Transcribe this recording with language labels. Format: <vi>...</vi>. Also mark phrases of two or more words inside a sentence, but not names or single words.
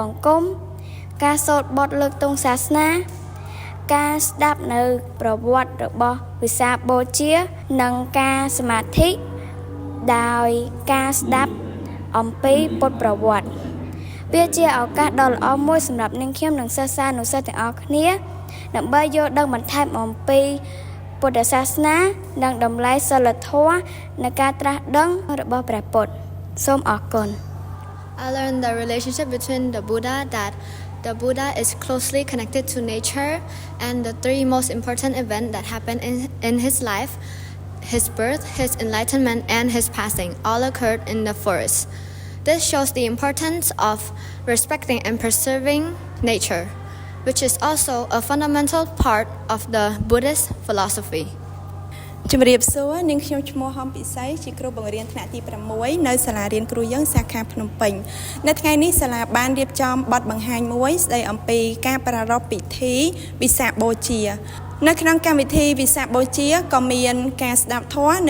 <km>ង្គំការសូត្របទលើកទង់សាសនាការស្ដាប់នៅប្រវត្តិរបស់វិសាខបូជានិងការសមាធិដោយការស្ដាប់អំពីពុទ្ធប្រវត្តិវាជាឱកាសដ៏ល្អមួយសម្រាប់នាងខ្ញុំនិងសិស្សទាំងអស់គ្នាដើម្បីយល់ដឹងបន្ថែមអំពីពុទ្ធសាសនានិងតម្លៃសីលធម៌នៃការត្រាស់ដឹងរបស់ព្រះពុទ្ធសូមអរគុណ</km> <en>I learned the relationship between the Buddha that the Buddha is closely connected to nature and the three most important events that happened in his life, his birth, his enlightenment, and his passing, all occurred in the forest. This shows the importance of respecting and preserving nature, which is also a fundamental part of the Buddhist philosophy.</en> <km>ជំរាបសួរនាងខ្ញុំឈ្មោះហំពិសីជាគ្រូបង្រៀនថ្នាក់ទី6នៅសាលារៀនគ្រូយើងសាខាភ្នំពេញនៅថ្ងៃនេះសាលាបានរៀបចំបទបង្ហាញ មួយស្ដីអំពីការប្រារព្ធពិធីវិសាខបូជានៅក្នុងកម្មវិធីវិសាខបូជាក៏មានការស្ដាប់ធម៌</km>